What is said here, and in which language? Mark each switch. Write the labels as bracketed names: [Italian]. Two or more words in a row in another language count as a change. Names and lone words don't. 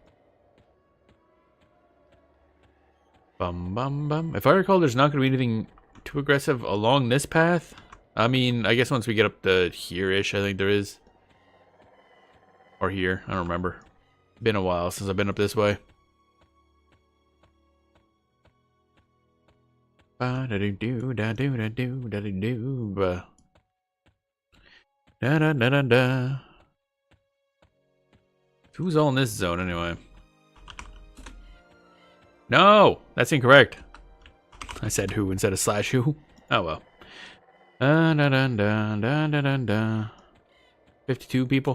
[English] Bum bum bum. If I recall, there's not going to be anything too aggressive along this path. I mean, I guess once we get up to here-ish, I think there is. Or here. I don't remember. Been a while since I've been up this way. Ba-da-do-do, da-do-da-do, da-do-do, ba. Da-da-da-da-da. Who's all in this zone anyway? No! That's incorrect. I said who instead of slash who. Oh well. Da-da-da-da-da-da-da-da. 52 people.